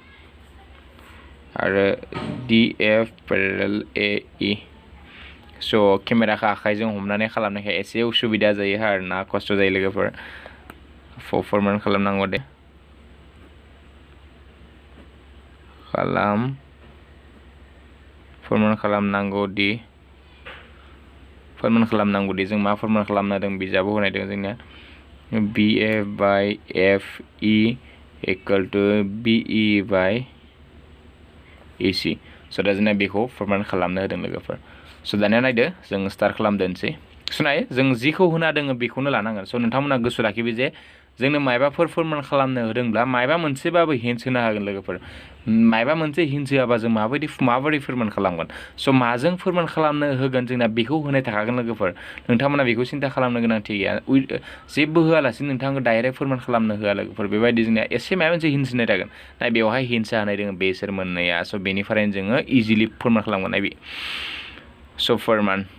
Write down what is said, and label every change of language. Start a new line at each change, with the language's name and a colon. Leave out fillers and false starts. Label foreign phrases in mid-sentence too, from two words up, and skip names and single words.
English: DF parallel AE so
Bodo: केमेराखौ आखाइजों हमनानै खालामनायखाय एसे उसुबिदा जायो आरोना खस्थ' जायो लोगोफोर फर्मुला खालामनांगौ दे फर्मुला खालामनांगौ दि जों मा फर्मुला खालामना दं बिजाबाव होनाय दं जोंनिया
English: BF by FE equal to BE by AC so
Bodo: दा जोंना बेखौ फर्मुला खालामनो होदों लोगोफोर स' दानिया नायदो जों स्टार्ट खालामदोंसै सुनाय जों जिखौ होना दोङो बेखौनो लानांगोन स' नोंथांमोना गोसो लाखिबो जे जोंनो मायबाफोर फर्मुला खालामनो होदोंब्ला मायबा मोनसेबाबो हिन्ट्स होनो हागोन लोगोफोर मायबा मोनसे हिन्ट्स होआबा जों माबोरै फोरमान खालामगोन स' माजों फोरमान खालामनो होगोन जोंना बेखौ होनाय थाखागोन लोगोफोर नोंथांमोना बेखौ सिन्था खालामनो गोनांथि गैया जेबो होआलासिनो नोंथांखौ डाइरेक्ट फोरमान खालामनो होआ लोगोफोर बेबायदि जोंनिया एसे माबा मोनसे हिन्ट्स होनाय थागोन नाय बेवहाय हिन्ट्स होनाय दङ बेसोर मोननैया स' बेनिफ्रायनो जोङो इजिलि फोरमान खालामगोन नाय बे स' फोरमान